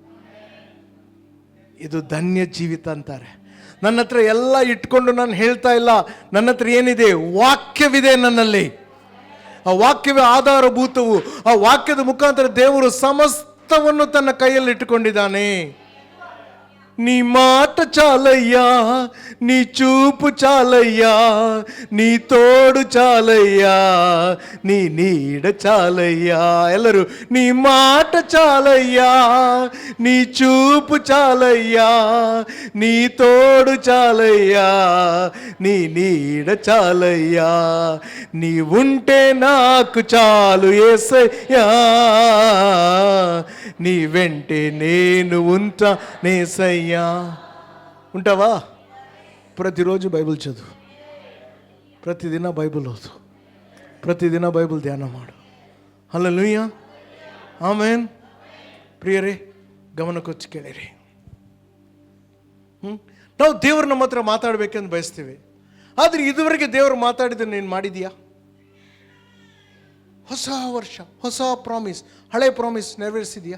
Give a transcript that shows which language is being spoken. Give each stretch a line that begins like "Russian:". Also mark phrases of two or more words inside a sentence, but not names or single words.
Kannada: ಇದು ಧನ್ಯ ಜೀವಿತ ಅಂತಾರೆ. ನನ್ನ ಹತ್ರ ಎಲ್ಲ ಇಟ್ಕೊಂಡು ನಾನು ಹೇಳ್ತಾ ಇಲ್ಲ. ನನ್ನ ಹತ್ರ ಏನಿದೆ? ವಾಕ್ಯವಿದೆ ನನ್ನಲ್ಲಿ. ಆ ವಾಕ್ಯವೇ ಆಧಾರಭೂತವು. ಆ ವಾಕ್ಯದ ಮುಖಾಂತರ ದೇವರು ಸಮಸ್ತವನ್ನು ತನ್ನ ಕೈಯಲ್ಲಿ ಇಟ್ಟುಕೊಂಡಿದ್ದಾನೆ.
Telugu: నీ మాట చాలయ్యా, నీ చూపు చాలయ్యా, నీ తోడు చాలయ్యా, నీ నీడ చాలయ్యా. ಎಲ್ಲರೂ, నీ మాట చాలయ్యా, నీ చూపు చాలయ్యా, నీ తోడు చాలయ్యా, నీ నీడ చాలయ్యా, నీ ఉంటే నాకు చాలు యేసయ్యా, నీ వెంటే నేను ఉంటా నేసయ్యా. ఉంటావా? ప్రతిరోజు బైబిల్ చదువు,
Kannada: ಪ್ರತಿದಿನ ಬೈಬಲ್ ಓದು, ಪ್ರತಿದಿನ ಬೈಬಲ್ ಧ್ಯಾನ ಮಾಡು. ಹಲ್ಲೆಲೂಯಾ, ಆಮೆನ್. ಪ್ರಿಯರೇ, ಗಮನಕ್ಕೊಚ್ಚಿ ಕೇಳಿರಿ. ನಾವು ದೇವರು ನಮ್ಮ ಹತ್ರ ಮಾತಾಡಬೇಕೆಂದು ಬಯಸ್ತೀವಿ. ಆದರೆ ಇದುವರೆಗೆ ದೇವರು ಮಾತಾಡಿದ್ದನ್ನು ನೀನು ಮಾಡಿದೀಯಾ? ಹೊಸ ವರ್ಷ, ಹೊಸ ಪ್ರಾಮಿಸ್, ಹಳೆ ಪ್ರಾಮಿಸ್ ನೆರವೇರಿಸಿದೀಯಾ?